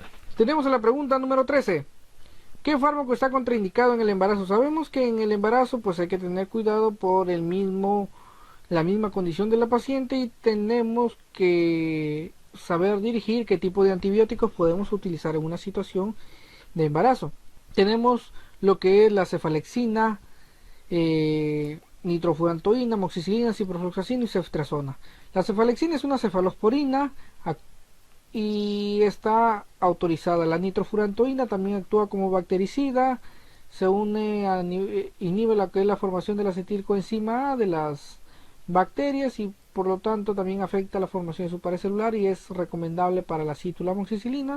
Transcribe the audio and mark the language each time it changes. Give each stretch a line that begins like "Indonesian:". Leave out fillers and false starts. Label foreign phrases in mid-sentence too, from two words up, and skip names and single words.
Spanish: Tenemos la pregunta número 13. ¿Qué fármaco está contraindicado en el embarazo? Sabemos que en el embarazo pues hay que tener cuidado por la misma condición de la paciente, y tenemos que saber dirigir qué tipo de antibióticos podemos utilizar en una situación de embarazo. Tenemos lo que es la cefalexina, nitrofurantoína, moxicilina, ciprofloxacina y ceftriaxona. La cefalexina es una cefalosporina y está autorizada. La nitrofurantoína también actúa como bactericida, inhibe lo que es la formación de la acetilcoenzima A de las bacterias, y por lo tanto también afecta la formación de su pared celular, y es recomendable para la citulamoxicilina.